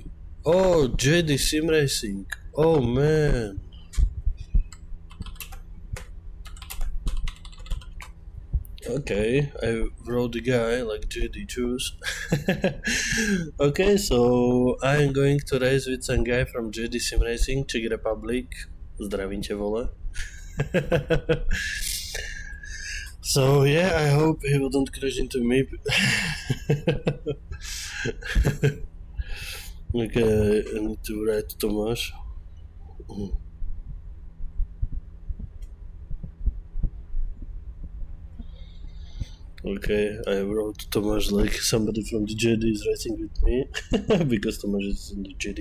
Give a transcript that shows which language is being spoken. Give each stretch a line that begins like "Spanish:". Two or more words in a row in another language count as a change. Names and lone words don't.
English: Oh, JD Simracing, oh man. Okay, I wrote the guy like JD choose. Okay, so I'm going to race with some guy from JD Simracing, Czech Republic.
Czech: Zdravím tě, vole.
English: So yeah, I hope he wouldn't crash into me. Okay, I need to write Tomáš. Okay, I wrote Tomáš like somebody from the JD is racing with me, because Tomáš is in the JD.